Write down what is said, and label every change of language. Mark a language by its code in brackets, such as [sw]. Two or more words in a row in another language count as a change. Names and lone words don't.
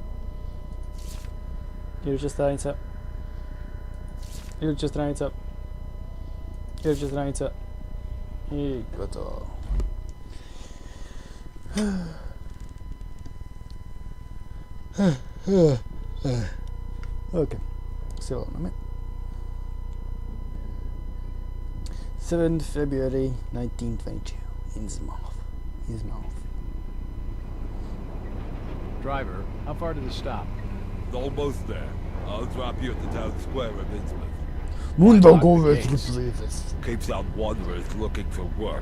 [hr] Iduća stranica. Iduća stranica. Iduća stranica. I gotovo. Ok, silo nam je. [en] 7th February 1922, Innsmouth. Driver, how far to the stop? Almost there. I'll drop you at the town square of Innsmouth. Keeps out wanderers looking for work.